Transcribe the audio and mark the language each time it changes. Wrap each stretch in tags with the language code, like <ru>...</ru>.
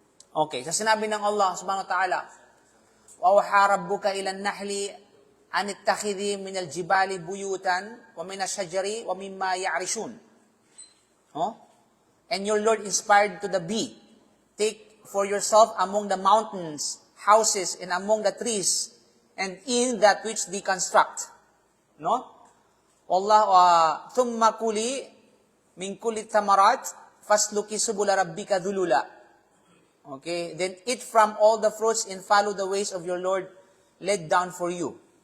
<ar>Okay,</ar> <tl>sa sinabi ng</tl> <ar>Allah subhanahu wa ta'ala, وَأَوْحَى رَبُّكَ إِلَى النَّحْلِ أَنِ اتَّخِذِي مِنَ الْجِبَالِ بُيُوتًا وَمِنَ الشَّجَرِ وَمِمَّا يَعْرِشُونَ.</ar> <en>And your Lord inspired to the bee, take for yourself among the mountains, houses, and among the trees, and in that which they construct. No?</en> <ar>Allah, ثُمَّ كُلِي مِنْ كُلِّ الثَّمَرَاتِ فَاسْلُكِ سُبُلَ رَبِّكَ ذُلُولًا.</ar> <en>Okay, then eat from all the fruits and follow the ways of your Lord laid down for you.</en>